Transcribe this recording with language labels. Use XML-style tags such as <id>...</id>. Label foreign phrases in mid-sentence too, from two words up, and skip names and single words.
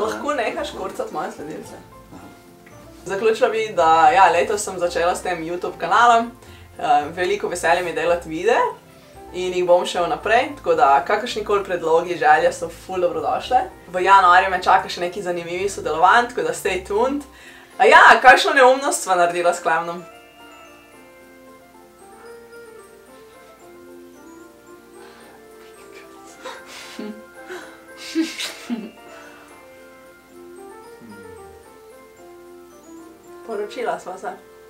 <sl>Lahko nehaš kurcati moje sledilce. Zaključila bi, da ja, letos sem začela s tem YouTube kanalom. Veliko veselje mi delati videe. in jih bom šel naprej, tako da kakršnikoli predlogi, želje so ful dobrodošle. V januarju me čaka še neki zanimivi sodelovanj, tako da</sl> <en>stay tuned.</en> <sl>A ja, kakšno neumnost sva naredila s Klemnom? Poročila sva se.</sl>